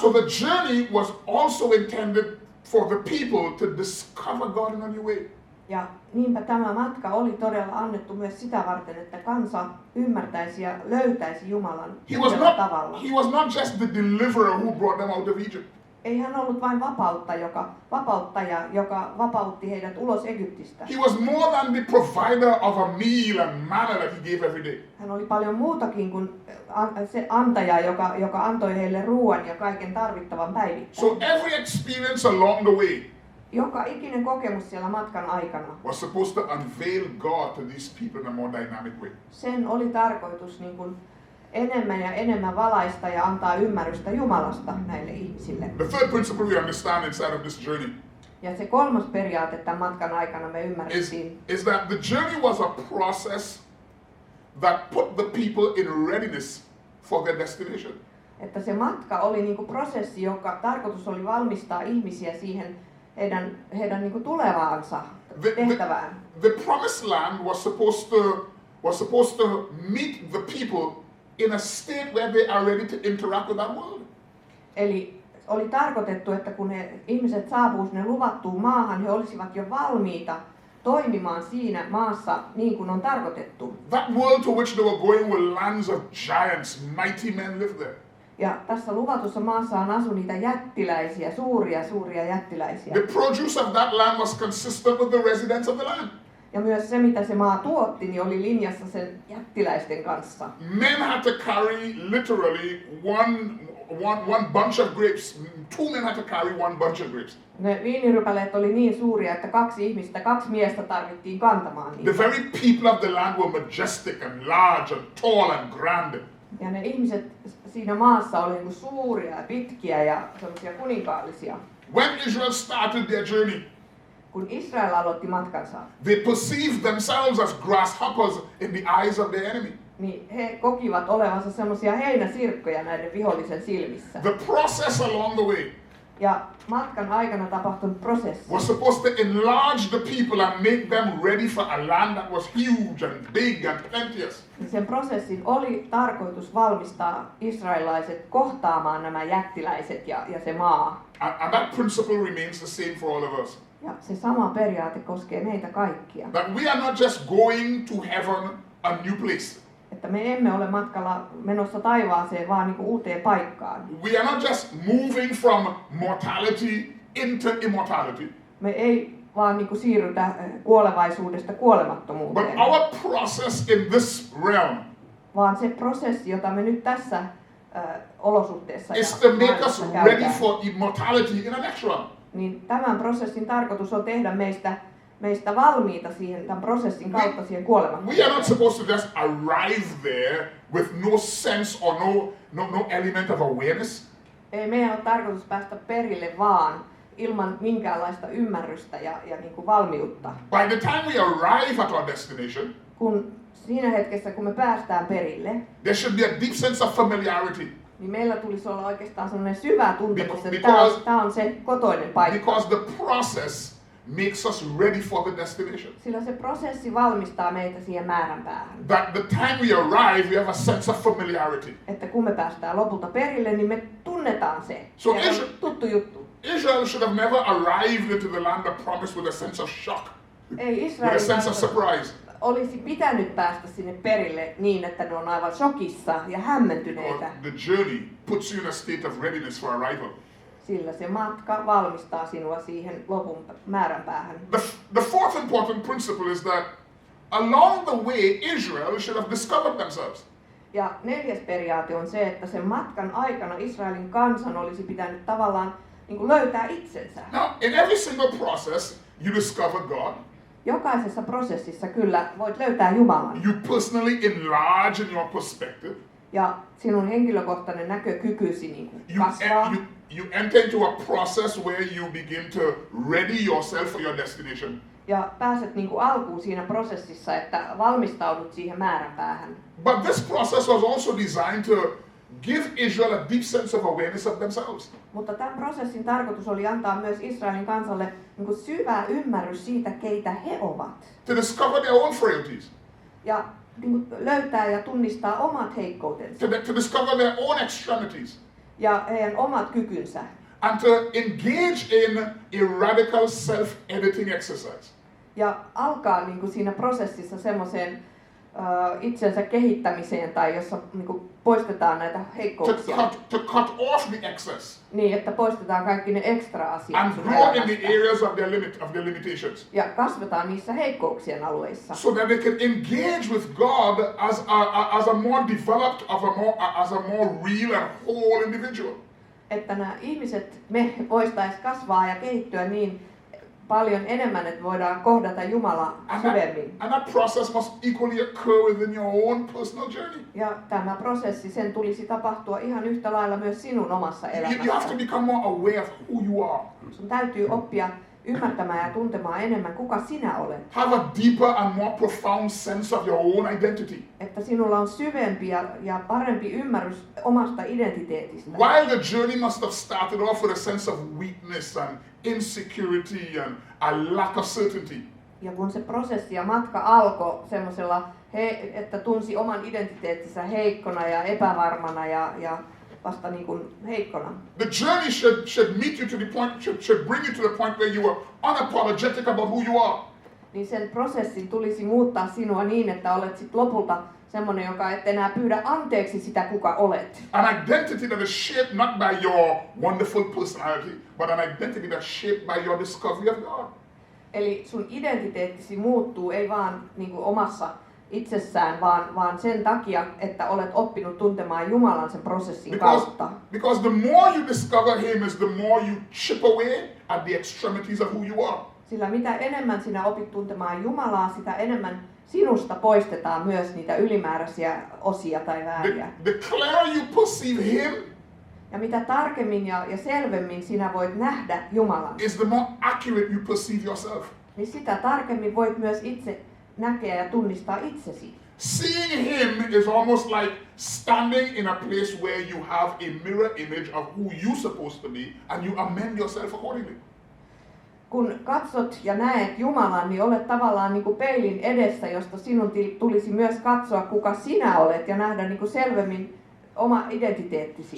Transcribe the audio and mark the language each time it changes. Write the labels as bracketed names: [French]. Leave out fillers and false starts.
[English] So the journey was also intended for the people to discover God in a new way. [Finnish] Ja niinpä tämä matka oli todella annettu myös sitä varten, että kansa ymmärtäisi ja löytäisi Jumalan uudella tavalla. [English] He was not just the deliverer who brought them out of Egypt. [Finnish] Ei hän ollut vain vapauttaja, joka vapautti heidät ulos Egyptistä. [English] He was more than the provider of a meal and manna that he gave every day. [Finnish] Hän oli paljon muutakin kuin se antaja, joka antoi heille ruoan ja kaiken tarvittavan päivittäin. [English] So every experience along the way [Finnish] Joka ikinen kokemus siellä matkan aikana, [English] was supposed to unveil God to these people in a more dynamic way. [Finnish] sen oli tarkoitus niin kuin enemmän ja enemmän valaista ja antaa ymmärrystä Jumalasta näille ihmisille. [English] The third principle we understand inside of this journey [Finnish] Ja se kolmas periaate tämän matkan aikana me ymmärrettiin, [English] is that the journey was a process that put the people in readiness for their destination. [Finnish] että se matka oli niin kuin prosessi, joka tarkoitus oli valmistaa ihmisiä siihen heidän niin kuin tulevaansa tehtävään. [English] The promised land was supposed to meet the people in a state where they are ready to interact with that world. [Finnish] Eli oli tarkoitettu, että kun ihmiset saapuu sinne luvattuun maahan, he olisivat jo valmiita toimimaan siinä maassa niin kuin on tarkoitettu. [English] That world to which they were going were lands of giants, mighty men lived there. [Finnish] Ja tässä luvatussa maassa on asu niitä jättiläisiä, suuria jättiläisiä. [English] The produce of that land was consistent with the residents of the land. [Finnish] Ja myös se, mitä se maa tuotti, niin oli linjassa sen jättiläisten kanssa. [English] Men had to carry literally one bunch of grapes. 2 men had to carry one bunch of grapes. [Finnish] Ne viinirypäleet oli niin suuria, että 2 miestä tarvittiin kantamaan niitä. [English] The very people of the land were majestic and large and tall and grand. [Finnish] Ja ne ihmiset siinä maassa oli niin suuria ja pitkiä ja sellaisia kuninkaallisia. [English] When Israel started their journey, [Finnish] Kun Israel aloitti matkansa, [English] they perceived themselves as grasshoppers in the eyes of their enemy. [Finnish] niin he kokivat olevansa semmoisia heinäsirkkoja näiden vihollisen silmissä. [English] The process along the way [Finnish] Ja matkan aikana tapahtunut prosessi [English] was supposed to enlarge the people and make them ready for a land that was huge and big and plenteous. [Finnish] niin sen prosessin oli tarkoitus valmistaa israelilaiset kohtaamaan nämä jättiläiset ja se maa. [English] And that principle remains the same for all of us. [Finnish] Ja se sama periaate koskee meitä kaikkia. [English] That we are not just going to heaven, a new place. [Finnish] Että me emme ole matkalla menossa taivaaseen, vaan niin kuin uuteen paikkaan. [English] We are not just moving from mortality into immortality. [Finnish] Me ei vaan niin kuin siirrytä kuolevaisuudesta kuolemattomuuteen. [English] But our process in this realm [Finnish] Vaan se prosessi, jota me nyt tässä olosuhteessa [English] is to make us [Finnish] maailmassa [English] ready [Finnish] käydään, [English] for immortality in the next realm. [Finnish] niin tämän prosessin tarkoitus on tehdä meistä valmiita siihen, tämän prosessin kautta siihen [English] We are not [Finnish] kuolemattomuuteen. [English] supposed to just arrive there with no sense or no element of awareness. [Finnish] Ei meidän ole tarkoitus päästä perille vaan ilman minkäänlaista ymmärrystä ja niin kuin valmiutta. [English] By the time we arrive at our destination, [Finnish] Kun siinä hetkessä, kun me päästään perille, [English] there should be a deep sense of familiarity. [Finnish] niin meillä tulisi olla oikeastaan sellainen syvä tuntemus, että [English] Because- [Finnish] tämä on se kotoinen paikka. [English] Because the process makes us ready for the destination. [Finnish] Sillä se prosessi valmistaa meitä siihen määränpäähän. [English] That the time we arrive, we have a sense of familiarity. [Finnish] Että kun me päästään lopulta perille, niin me tunnetaan se. [English] So [Finnish] Se on [English] Israel- [Finnish] tuttu juttu. [English] Israel should have never arrived into the land of promise with a sense of shock, [Finnish] Ei [English] with a [Finnish] Israelin [English] sense of [Finnish] kansa [English] surprise. [Finnish] olisi pitänyt päästä sinne perille niin, että ne on aivan shokissa ja hämmentyneitä. [English] The journey puts you in a state of readiness for arrival. [Finnish] Sillä se matka valmistaa sinua siihen lopun määränpäähän. [English] The fourth important principle is that along the way, Israel should have discovered themselves. [Finnish] Ja 4. periaate on se, että sen matkan aikana Israelin kansan olisi pitänyt tavallaan niin kuin löytää itsensä. [English] Now, in every single process, you discover God. [Finnish] Jokaisessa prosessissa kyllä voit löytää Jumalan. [English] You personally enlarge in your perspective. [Finnish] Ja sinun henkilökohtainen näkökykysi niin kuin kasvaa. [English] You enter into a process where you begin to ready yourself for your destination. [Finnish] Ja pääset niin kuin alkuun siinä prosessissa, että valmistaudut siihen määränpäähän. [English] But this process was also designed to give Israel a deep sense of awareness of themselves. [Finnish] Mutta tämän prosessin tarkoitus oli antaa myös Israelin kansalle niin kuin syvä ymmärrys siitä, keitä he ovat. [English] To discover their own frailties. [Finnish] Ja niin kuin löytää ja tunnistaa omat heikkoutensa [English] To discover their own extremities. [Finnish] ja heidän omat kykynsä. [English] And to engage in a radical self-editing exercise. [Finnish] Ja alkaa niin kuin siinä prosessissa semmoiseen itsensä kehittämiseen tai jossa niin kuin poistetaan näitä heikkouksia. [English] To cut off the excess [Finnish] Niin, että poistetaan kaikki ne ekstra asiat [English] and [Finnish] sun [English] grow in the [Finnish] elämästä. [English] areas of their limitations. [Finnish] Ja kasvetaan niissä heikkouksien alueissa. [English] So that they can engage with God as a more developed, as a more real and whole individual. [Finnish] Että nämä ihmiset, me voistais kasvaa ja kehittyä niin paljon enemmän, että voidaan kohdata Jumala syvemmin. [English] And that process must equally occur within your own personal journey. [Finnish] Ja tämä prosessi, sen tulisi tapahtua ihan yhtä lailla myös sinun omassa [English] You have to [Finnish] elämässä. [English] become more aware of who you are. [Finnish] Sun täytyy oppia ymmärtämään ja tuntemaan enemmän, kuka sinä olet. [English] Have a deeper and more profound sense of your own identity. [Finnish] Että sinulla on syvempi ja parempi ymmärrys omasta identiteetistä. [English] While the journey must have started off with a sense of weakness and insecurity and a lack of certainty, [Finnish] Ja kun se prosessi ja matka alkoi semmoisella, että tunsi oman identiteettinsä heikkona ja epävarmana ja vasta niin kuin heikkona. [English] the journey should meet you to the point, should bring you to the point where you are unapologetic about who you are. [Finnish] Niin sen prosessin tulisi muuttaa sinua niin, että olet sit lopulta semmoinen, joka et enää pyydä anteeksi sitä, kuka olet. [English] An identity that is shaped not by your wonderful personality, but an identity that's shaped by your discovery of God. [Finnish] Eli sun identiteettisi muuttuu ei vaan niin kuin omassa itsessään, vaan sen takia, että olet oppinut tuntemaan Jumalan sen prosessin kautta. [English] Because the more you discover Him is the more you chip away at the extremities of who you are. [Finnish] Sillä mitä enemmän sinä opit tuntemaan Jumalaa, sitä enemmän sinusta poistetaan myös niitä ylimääräisiä osia tai vääriä. [English] The clearer you perceive Him, [Finnish] Ja mitä tarkemmin ja selvemmin sinä voit nähdä Jumalan, [English] is the more accurate you perceive yourself. [Finnish] niin sitä tarkemmin voit myös itse näkeä ja tunnistaa itsesi. [English] Seeing Him is almost like standing in a place where you have a mirror image of who you're supposed to be and you amend yourself accordingly. [Finnish] Kun katsot ja näet Jumalan, niin olet tavallaan niin kuin peilin edessä, josta sinun tulisi myös katsoa, kuka sinä olet ja nähdä niin kuin selvemmin oma identiteettisi.